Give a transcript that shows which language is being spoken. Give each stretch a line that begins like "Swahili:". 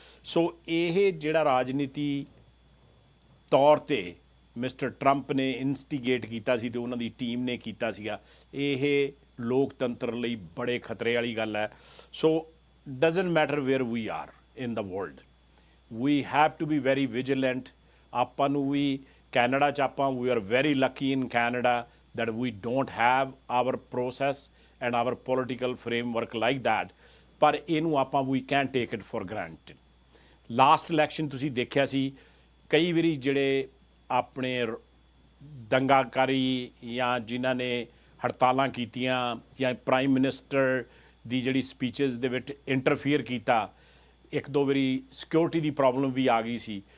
Punjabi: ਸੋ ਇਹ ਜਿਹੜਾ ਰਾਜਨੀਤੀ ਤੌਰ 'ਤੇ ਮਿਸਟਰ ਟਰੰਪ ਨੇ ਇਨਸਟੀਗੇਟ ਕੀਤਾ ਸੀ ਅਤੇ ਉਹਨਾਂ ਦੀ ਟੀਮ ਨੇ ਕੀਤਾ ਸੀਗਾ, ਇਹ ਲੋਕਤੰਤਰ ਲਈ ਬੜੇ ਖਤਰੇ ਵਾਲੀ ਗੱਲ ਹੈ।
English: So doesn't matter where we are in the world, we have to be very vigilant.
Punjabi: ਆਪਾਂ ਨੂੰ ਵੀ ਕੈਨੇਡਾ 'ਚ ਆਪਾਂ
English: we are very lucky in Canada that we don't have our process and our political framework like that,
Punjabi: ਪਰ ਇਹਨੂੰ ਆਪਾਂ
English: we can't take it for granted।
Punjabi: Last election ਤੁਸੀਂ ਦੇਖਿਆ ਸੀ, ਕਈ ਵਾਰੀ ਜਿਹੜੇ ਆਪਣੇ ਦੰਗਾਕਾਰੀ ਜਾਂ ਜਿਨ੍ਹਾਂ ਨੇ ਹੜਤਾਲਾਂ ਕੀਤੀਆਂ ਜਾਂ ਪ੍ਰਾਈਮ ਮਿਨਿਸਟਰ ਦੀ ਜਿਹੜੀ ਸਪੀਚਜ਼ ਦੇ ਵਿੱਚ ਇੰਟਰਫੀਅਰ ਕੀਤਾ, ਇੱਕ ਦੋ ਵਾਰੀ ਸਿਕਿਉਰਿਟੀ ਦੀ ਪ੍ਰੋਬਲਮ ਵੀ ਆ ਗਈ ਸੀ।